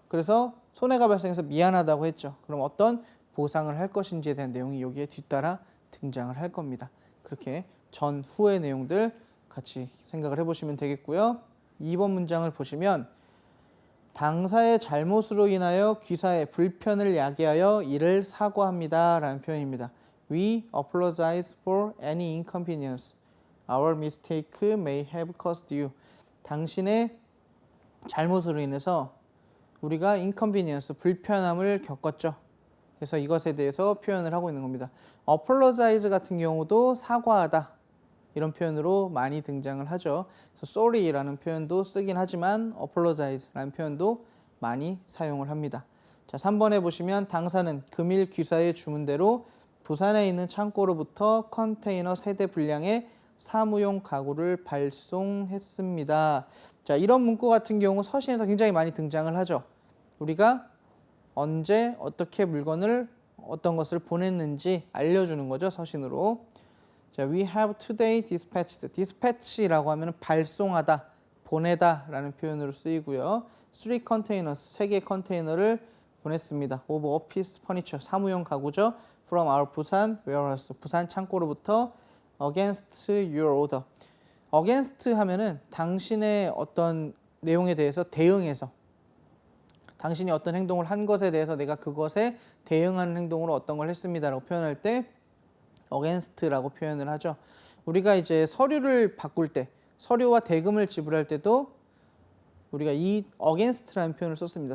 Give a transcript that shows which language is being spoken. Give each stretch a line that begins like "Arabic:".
Korean: 그래서 손해가 발생해서 미안하다고 했죠. 그럼 어떤 보상을 할 것인지에 대한 내용이 여기에 뒤따라 등장을 할 겁니다. 그렇게 전후의 내용들 같이 생각을 해보시면 되겠고요. 2번 문장을 보시면 당사의 잘못으로 인하여 귀사에 불편을 야기하여 이를 사과합니다 라는 표현입니다.
English: We apologize for any inconvenience our mistake may have caused you.
Korean: 당신의 잘못으로 인해서 우리가 inconvenience, 불편함을 겪었죠. 그래서 이것에 대해서 표현을 하고 있는 겁니다. apologize 같은 경우도 사과하다 이런 표현으로 많이 등장을 하죠. 그래서 sorry라는 표현도 쓰긴 하지만 apologize라는 표현도 많이 사용을 합니다. 자, 3번에 보시면 당사는 금일 귀사의 주문대로 부산에 있는 창고로부터 컨테이너 세대 분량의 사무용 가구를 발송했습니다. 자, 이런 문구 같은 경우 서신에서 굉장히 많이 등장을 하죠. 우리가 언제 어떻게 물건을 어떤 것을 보냈는지 알려주는 거죠, 서신으로.
English: 자, we have today dispatched.
Korean: dispatch라고 하면 발송하다, 보내다 라는 표현으로 쓰이고요.
English: 3 containers,
Korean: 3개 컨테이너를 보냈습니다.
English: of office furniture,
Korean: 사무용 가구죠.
English: from our 부산 warehouse,
Korean: 부산 창고로부터
English: against your order.
Korean: against 하면은 당신의 어떤 내용에 대해서 대응해서, 당신이 어떤 행동을 한 것에 대해서 내가 그것에 대응하는 행동으로 어떤 걸 했습니다라고 표현할 때 against라고 표현을 하죠. 우리가 이제 서류를 바꿀 때, 서류와 대금을 지불할 때도 우리가 이 against라는 표현을 썼습니다.